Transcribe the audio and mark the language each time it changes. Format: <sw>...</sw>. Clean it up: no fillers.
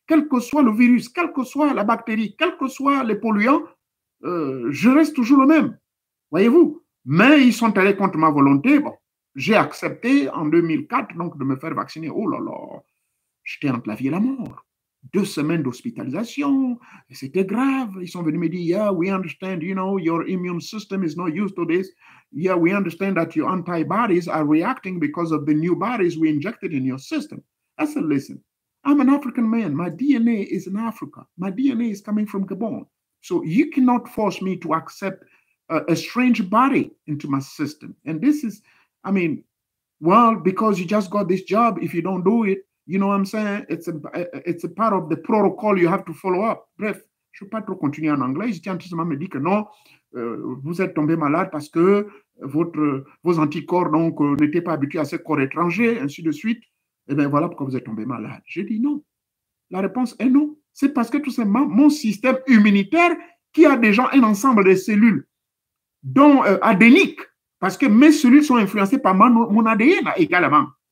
<fr>Quel que soit le virus, quelle que soit la bactérie, quels que soient les polluants, je reste toujours le même, voyez-vous. Mais ils sont allés contre ma volonté. Bon, j'ai accepté en 2004 donc, de me faire vacciner. Oh là là, j'étais entre la vie et la mort. 2 semaines d'hospitalisation, c'était grave. Ils sont venus me dire,</fr> <en>« Yeah, we understand, you know, your immune system is not used to this. » Yeah, we understand that your antibodies are reacting because of the new bodies we injected in your system. I said, listen, I'm an African man. My DNA is in Africa. My DNA is coming from Gabon. So you cannot force me to accept a strange body into my system. And this is, I mean, well, because you just got this job, if you don't do it, you know what I'm saying? It's a part of the protocol you have to follow up.</en> <fr>Bref, je ne peux pas trop continuer en anglais. Je tiens tout simplement à me dire que non. Vous êtes tombé malade parce que vos anticorps donc, n'étaient pas habitués à ces corps étrangers, ainsi de suite. Et bien voilà pourquoi vous êtes tombé malade. J'ai dit non. La réponse est non. C'est parce que tout simplement, mon système immunitaire, qui a déjà un ensemble de cellules, dont adéniques, parce que mes cellules sont influencées par mon ADN également.</fr>